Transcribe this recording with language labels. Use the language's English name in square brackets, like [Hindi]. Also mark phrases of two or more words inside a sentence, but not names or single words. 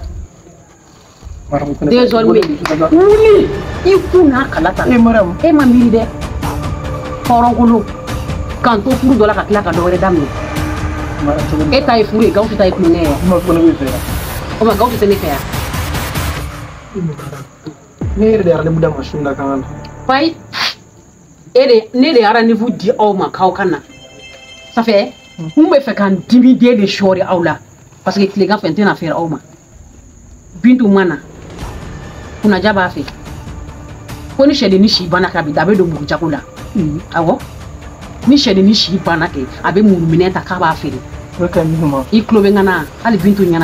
[Bambara] désormais wuli i kun n'a kala ta e ma miiri dɛ hɔrɔnkolo k'an to furu dɔ la ka tila ka dɔ wɛrɛ daminɛ e ta ye furu ye Gawusu ta ye kulonkɛ ye o ma Gawusu tɛ ne fɛ yan ne yɛrɛ de ye rendez-vous d'a ma su in na kan na Fayi ne de ye rendez-vous di aw ma k'aw ka na [French] ça fait [Bambara] n bɛ fɛ ka n dimiden de sɔɔri aw la [French] parce que [Bambara] tilegan fɛ n tɛna feere aw ma Bintu ma na kunnaja b'a fɛ ko ni sɛdennin si banna kɛ a bɛ don mugujago la awɔ ni sɛdennin si banna kɛ a bɛ muluminɛ ta k'a b'a feere i tulo bɛ n ka na hali Bintu ɲɛna